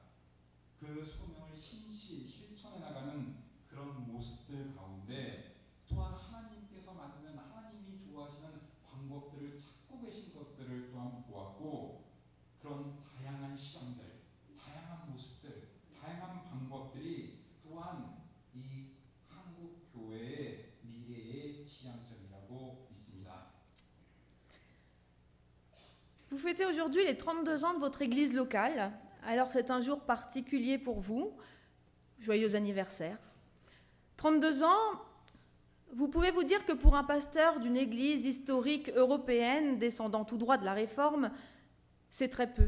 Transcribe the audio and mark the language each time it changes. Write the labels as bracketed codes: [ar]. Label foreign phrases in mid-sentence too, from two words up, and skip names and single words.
[ko] 그 소명을 실천해 나가는 그런 모습들 가운데 또한 하나님께서 만든, 하나님이 좋아하시는 방법들을 찾고 계신 것들을 또한 보았고, 그런 다양한 실험들, 다양한 모습들, 다양한 방법들이 또한 이 한국 교회의 미래의 지향점이라고 믿습니다. [fr] Vous fêtez aujourd'hui les 32 ans de votre église locale. Alors c'est un jour particulier pour vous. Joyeux anniversaire. 32 ans, vous pouvez vous dire que pour un pasteur d'une église historique européenne descendant tout droit de la Réforme, c'est très peu.